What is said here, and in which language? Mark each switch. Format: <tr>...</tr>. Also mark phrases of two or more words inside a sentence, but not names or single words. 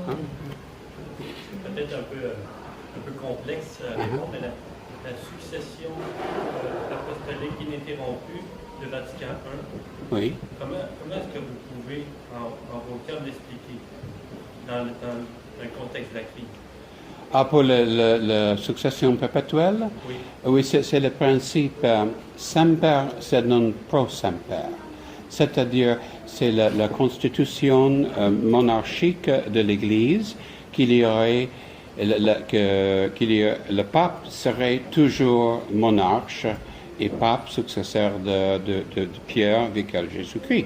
<fr>C'est peut-être un peu complexe à répondre, mais la succession apostolique ininterrompue de Vatican I, oui. Comment est-ce que vous pouvez, en vos termes, l'expliquer dans le contexte de la crise? Pour la succession perpétuelle? Oui, c'est le principe</fr> <la>semper sed non pro semper.</la> <fr>C'est-à-dire, c'est la constitution monarchique de l'Église qu'il y aurait, le pape serait toujours monarque et pape successeur de Pierre, vicaire de Jésus-Christ.</fr>